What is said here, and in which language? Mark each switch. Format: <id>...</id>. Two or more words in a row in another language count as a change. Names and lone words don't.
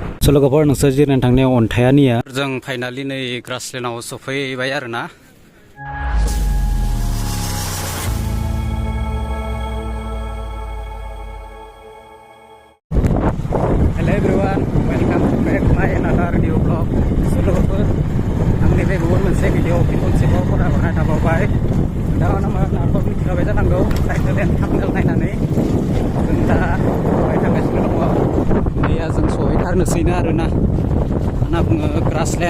<brx>लोगोफोर नोंसोर जिरायनानै थांनायाव अन्थाया निया जों फाइनालि नै ग्रासलेन्डआव सफैबाय आरोना।</brx> <en>hello everyone, welcome back my another new blog.</en> <brx>लोगोफोर आंनि बे गुबुन मोनसे भिडिअ खनसेबाव फरायहरनाय थाबावबाय। दा नामखौ मिथिखाबाय जानांगौ</brx> <en>title and thumbnail</en> <brx>नायनानै। जों दा फराय थांगासिनो दङ। दैया जों सहैथारनोसैनो आरोना। होनना बुङो ग्रासलेन्ड।</brx>